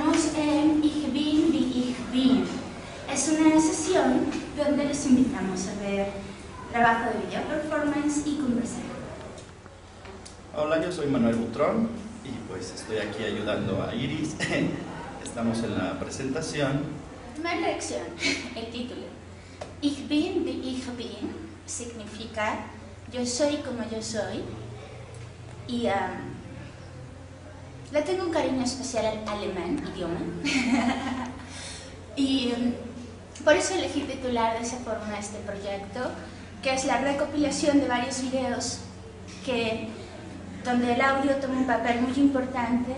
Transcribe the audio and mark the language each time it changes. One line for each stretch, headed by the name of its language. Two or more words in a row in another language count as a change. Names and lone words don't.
Spanish: en Ich bin wie ich bin. Es una sesión donde les invitamos a ver trabajo de video performance y conversar. Hola, yo soy Manuel Butrón y pues estoy aquí ayudando a Iris. Estamos en la presentación. Primera lección, el título. Ich bin wie ich bin significa yo soy como yo soy. Y le tengo un cariño especial al alemán, idioma. Y por eso elegí titular de esa forma este proyecto, que es la recopilación de varios videos donde el audio toma un papel muy importante.